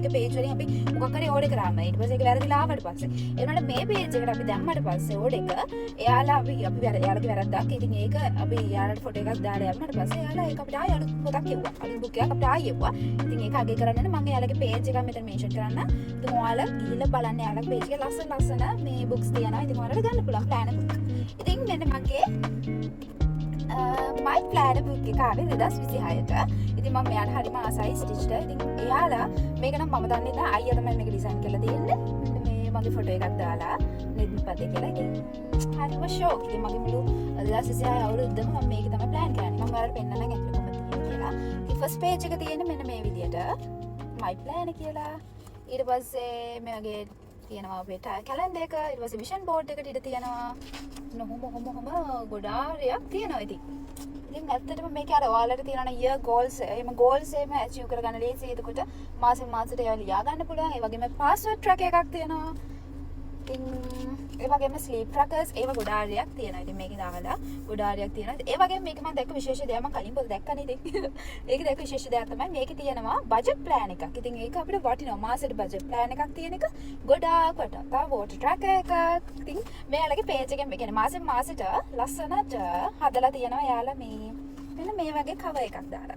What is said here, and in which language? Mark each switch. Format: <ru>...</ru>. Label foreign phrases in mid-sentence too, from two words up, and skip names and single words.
<si>එක පේජ් වලින් අපි මොකක් හරි ඕඩර් කරාම ඊට පස්සේ ඒක වැරදිලා ආවට පස්සේ ඒ වුණාට මේ පේජ් එකට අපි දැම්මට පස්සේ ඕඩර් එක එයාලා එයාලගේ වැරද්දක්. ඉතින් ඒක අපි එයාලට ෆොටෝ එකක් දාලා යන්නට පස්සේ එයාලා ඒක අපිට ආයෙ අලුත් පොතක් එව්වා. අලුත් බුක් එකක් අපිට ආයෙ එව්වා. ඉතින් ඒක අගේ කරන්නේ මම එයාලගේ පේජ් එක මෙතන මෙන්ෂන් කරන්න. ඉතින් ඔයාලා ගිහිල්ලා බලන්න එයාලගේ පේජ් එකේ ලස්සන මේ බුක්ස් තියෙනවා. ඉතින් ඔයාලට ගන්න පුළුවන්</si> <en>plan book.</en> <si>ඉතින් මෙන්න මගේ</si> <en>my plan book</en> <si>එක ආවේ 2026ට. ඉතින් මම මෙයාට හරිම ආසයි ස්ටිච්ට. ඉතින් එයාලා මේක නම් මම දන්නේ නැහැ. අයියා තමයි මේක ඩිසයින් කරලා තියෙන්නේ. මේ මගේ ෆොටෝ එකක් දාලා නෙත්පතේ කියලා. ඉතින් හරිම ෂෝක්. ඉතින් මගේ මුළු 2026 අවුරුද්දම මම මේක තමයි ප්ලෑන් කරන්නේ. මම ඔයාලට පෙන්නන්න ඇතුළේ කොහොමද තියෙන්නේ කියලා. ඉතින්</si> <en>first page</en> <si>එක තියෙන්නේ මෙන්න මේ විදියට.</si> <en>my plan කියලා.</en> <si>ඊට පස්සේ මේ වගේ තියෙනවා අපේ කැලෙන්ඩර් එක. ඊට පස්සේ</si> <en>vision board</en> <si>එකට ඉඳ තියෙනවා. නොහොම ගොඩාරියක් තියෙනවා ඉතින්. ඉතින් ඇත්තටම මේක අර ඔයාලට තියෙනවා</si> <en>year goals</en> <si>එහෙම goals එහෙම achieve කරගන්න ලේසි. එතකොට මාසෙන් මාසෙට ඒවා ලියා ගන්න පුළුවන්. ඒ වගේම</si> <en>password track</en> <si>එකක් තියෙනවා. ඉතින් ඒ වගේම</si> <en>sleep trackers</en> <si>ඒව ගොඩාරියක් තියෙනවා. ඉතින් මේකේ දාලා ගොඩාරියක් තියෙනවා. ඒ වගේම මේක මම දැක්ක විශේෂ දෙයක් මම කලින් පොත දැක්කනේ ඉතින්. ඒක දැක්ක විශේෂ දෙයක් තමයි මේකේ තියෙනවා</si> <en>budget plan</en> <si>එකක්. ඉතින් ඒක අපිට වටිනවා. මාසෙට</si> <en>budget plan</en> <si>එකක් තියෙන එක ගොඩාක් වටිනවා. තව</si> <en>water tracker</en> <si>එකක්. ඉතින් මෙයාලගේ page එකෙන් මේ කියන්නේ මාසෙන් මාසෙට ලස්සනට හදලා තියෙනවා යාලා මේ මෙන්න මේ වගේ cover එකක් දාලා.</si>